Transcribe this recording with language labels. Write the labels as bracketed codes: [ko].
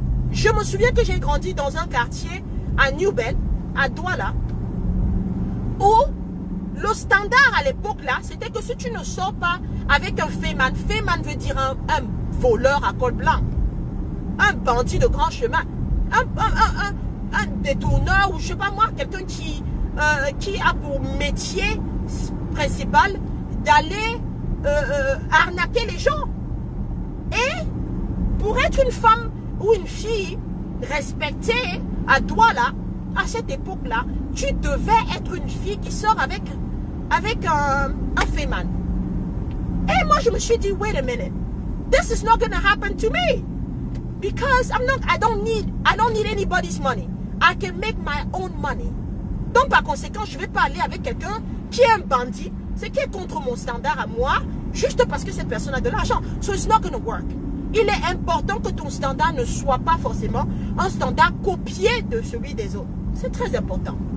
[fr] Je me souviens que j'ai grandi dans un quartier à New Bell, à Douala, où le standard à l'époque là, c'était que si tu ne sors pas avec un féman veut dire un voleur à col blanc, un bandit de grand chemin, un détourneur ou je sais pas moi, quelqu'un qui a pour métier principal d'aller arnaquer les gens. Et pour être une femme ou une fille respectée à Douala, à cette époque-là, tu devais être une fille qui sort avec un féman. Et moi, je me suis dit, [en] wait a minute, this is not going to happen to me. Because I don't need anybody's money. I can make my own money. [fr] Donc, par conséquent, je ne vais pas aller avec quelqu'un qui est un bandit, c'est qui est contre mon standard à moi, juste parce que cette personne a de l'argent. [en] So it's not going to work. [fr] Il est important que ton standard ne soit pas forcément un standard copié de celui des autres. C'est très important.